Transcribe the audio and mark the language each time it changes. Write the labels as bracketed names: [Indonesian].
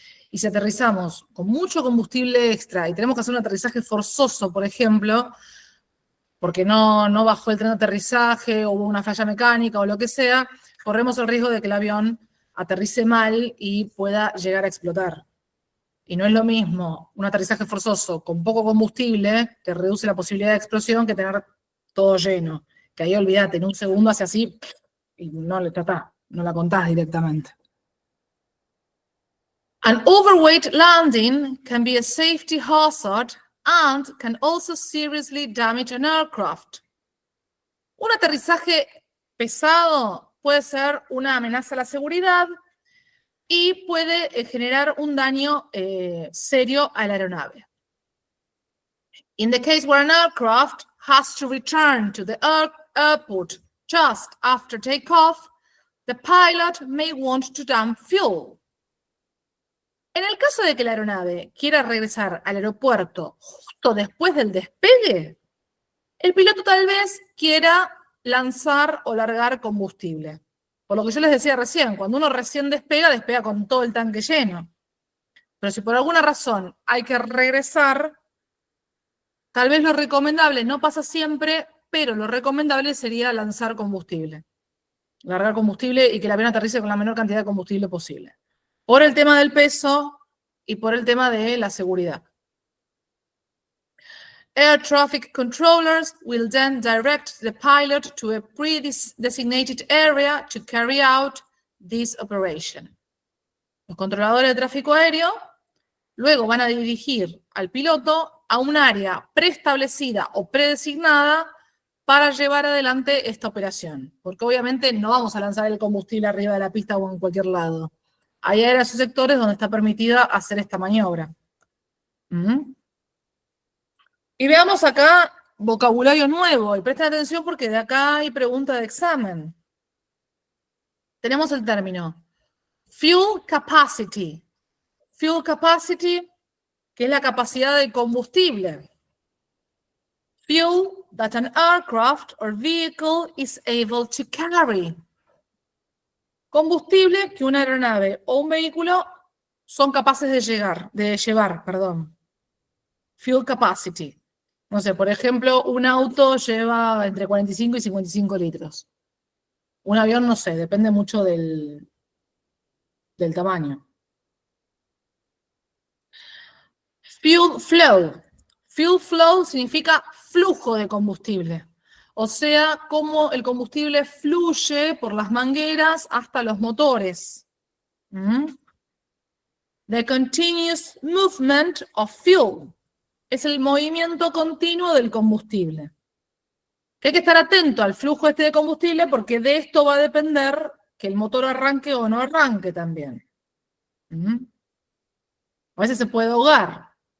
[Spanish] Y si aterrizamos con mucho combustible extra y tenemos que hacer un aterrizaje forzoso, por ejemplo, porque no bajó el tren de aterrizaje o hubo una falla mecánica o lo que sea, corremos el riesgo de que el avión aterrice mal y pueda llegar a explotar. Y no es lo mismo un aterrizaje forzoso con poco combustible, que reduce la posibilidad de explosión, que tener todo lleno. Que ahí olvídate, en un segundo hace así y no la contás directamente. [English] An overweight landing can be a safety hazard and can also seriously damage an aircraft. [Spanish] Un aterrizaje pesado puede ser una amenaza a la seguridad y puede generar un daño serio a la aeronave. [English] In the case where an aircraft has to return to the airport just after takeoff, the pilot may want to dump fuel. [Spanish] En el caso de que la aeronave quiera regresar al aeropuerto justo después del despegue, el piloto tal vez quiera lanzar o largar combustible. Por lo que yo les decía recién, cuando uno recién despega, despega con todo el tanque lleno. Pero si por alguna razón hay que regresar, tal vez lo recomendable, no pasa siempre, pero lo recomendable sería lanzar combustible. Largar combustible y que el avión aterrice con la menor cantidad de combustible posible. Por el tema del peso y por el tema de la seguridad. [English] Air traffic controllers will then direct the pilot to a pre-designated area to carry out this operation. [Spanish] Los controladores de tráfico aéreo luego van a dirigir al piloto a un área preestablecida o predesignada para llevar adelante esta operación. Porque obviamente no vamos a lanzar el combustible arriba de la pista o en cualquier lado. Hay áreas o sectores donde está permitida hacer esta maniobra. Y veamos acá vocabulario nuevo. Y presten atención porque de acá hay pregunta de examen. Tenemos el término fuel capacity. Fuel capacity, que es la capacidad de combustible. [English] Fuel that an aircraft or vehicle is able to carry. [Spanish] Combustible que una aeronave o un vehículo son capaces de llevar. Fuel capacity. No sé, por ejemplo, un auto lleva entre 45 y 55 litros. Un avión, no sé, depende mucho del tamaño. Fuel flow. Fuel flow significa flujo de combustible. O sea, cómo el combustible fluye por las mangueras hasta los motores. [English] The continuous movement of fuel. [Spanish] Es el movimiento continuo del combustible. Que hay que estar atento al flujo este de combustible porque de esto va a depender que el motor arranque o no arranque también. A veces se puede ahogar.